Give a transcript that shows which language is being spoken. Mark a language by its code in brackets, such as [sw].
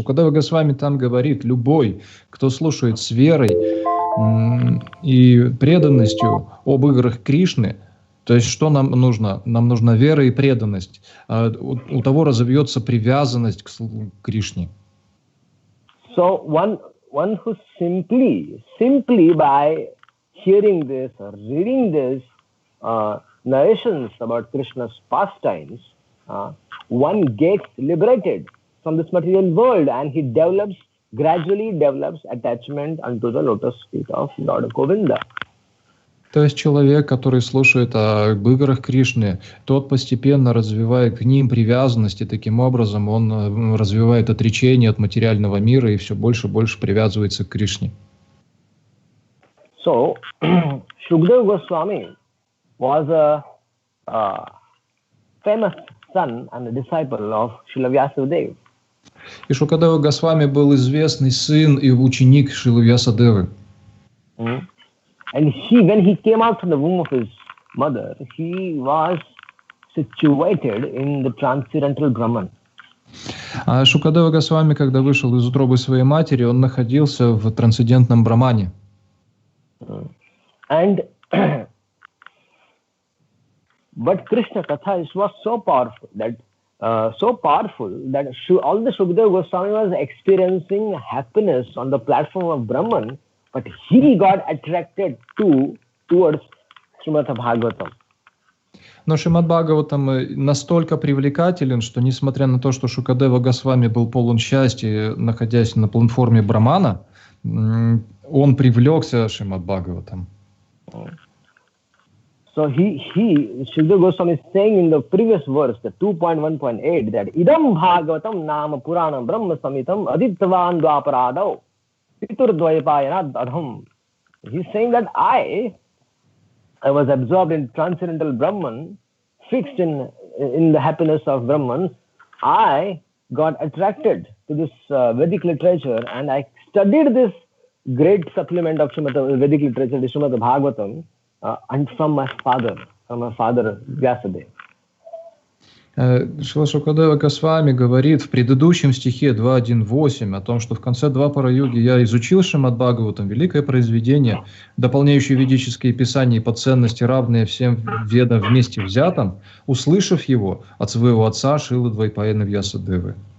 [ru] Шукадева Госвами там говорит: любой, кто слушает с верой и преданностью об играх Кришны, то есть что нам нужно? Нам нужна вера и преданность. У того разовьется привязанность к Кришне. [en] So one who simply by hearing this or reading this narrations about Krishna's pastimes, one gets liberated from this material world and he gradually develops attachment unto the lotus feet of Lord Govinda. [ru] То есть человек, который слушает об играх Кришны, тот постепенно развивает к ним привязанность, и таким образом он развивает отречение от материального мира и все больше и больше привязывается к Кришне. [en] So, Shukdev Goswami was a famous son and a disciple of Srila Vyasadeva. [ru] И Шукадева Госвами был известный сын и ученик Шрилы Вьясадевы. [en] And when he came out from the womb of his mother, he was situated in the transcendental Brahman. [ru] А Шукадева Госвами, когда вышел из утробы своей матери, он находился в трансцендентном Брахмане. [en] And but Krishna Katha was so powerful that all the Shukdev Goswami was experiencing happiness on the platform of Brahman, but he got attracted towards Shrimad-Bhagavatam. [ru] Но Шримад-Бхагаватам настолько привлекателен, что несмотря на то, что Шукадева Госвами был полон счастья, находясь на платформе Брахмана, он привлекся Шримад-Бхагаватам. [en] So Shukdev Goswami is saying in the previous verse, the 2.1.8, that [sa] Idam Bhagavatam Nama Puranam Brahma Samitam Adityavan Dwaparadav Piturdvayapayana Adham. [en] He's saying that I was absorbed in transcendental Brahman, fixed in the happiness of Brahman. I got attracted to this Vedic literature and I studied this great supplement of Vedic literature, the Shrimad-Bhagavatam, and from my father. from her father Vyasadeva. [ru] Шрила Шукадева Госвами говорит в предыдущем стихе 2.1.8 о том, что в конце Двапара-юги я изучил Шримад-Бхагаватам, великое произведение, дополняющее ведические писания по ценности, равные всем ведам вместе взятым, услышав его от своего отца Шрилы Двайпаяна Вьясадевы.